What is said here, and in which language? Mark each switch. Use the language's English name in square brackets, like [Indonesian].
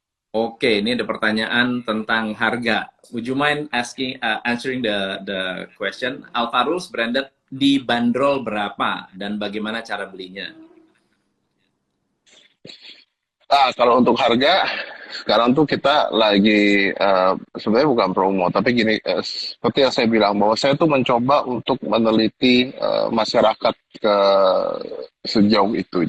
[Indonesian] Oke, ini ada pertanyaan tentang harga. [English] Would you mind answering the question? [Indonesian] Alvarus branded dibanderol berapa dan bagaimana cara belinya? Kalau untuk harga, sekarang tuh kita lagi sebenarnya bukan promo, tapi gini, seperti yang saya bilang bahwa saya tuh mencoba untuk meneliti masyarakat ke sejauh itu.